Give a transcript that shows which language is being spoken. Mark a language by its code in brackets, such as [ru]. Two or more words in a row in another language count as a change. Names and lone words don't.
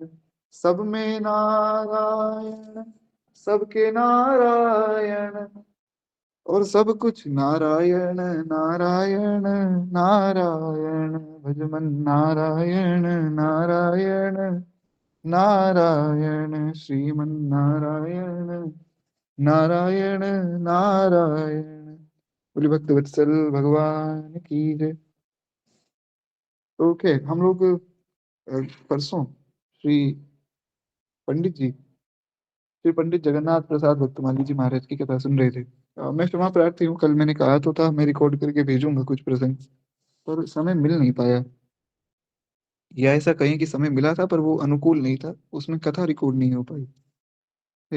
[hi] सब में नारायण, सबके नारायण, और सब कुछ नारायण नारायण नारायण, भजमन नारायण नारायण नारायण, श्रीमन नारायण नारायण नारायण। बोले भक्त वत्सल भगवान की जय। ओके, हम लोग परसों श्री पंडित जी, श्री पंडित जगन्नाथ प्रसाद भक्तमाली जी महाराज की कथा सुन रहे थे। मैं क्षमा प्रार्थी हूँ, कल मैंने कहा तो था मैं रिकॉर्ड करके भेजूंगा कुछ प्रसंग, पर समय मिल नहीं पाया, या ऐसा कहें कि समय मिला था पर वो अनुकूल नहीं था, उसमें कथा रिकॉर्ड नहीं हो पाई है।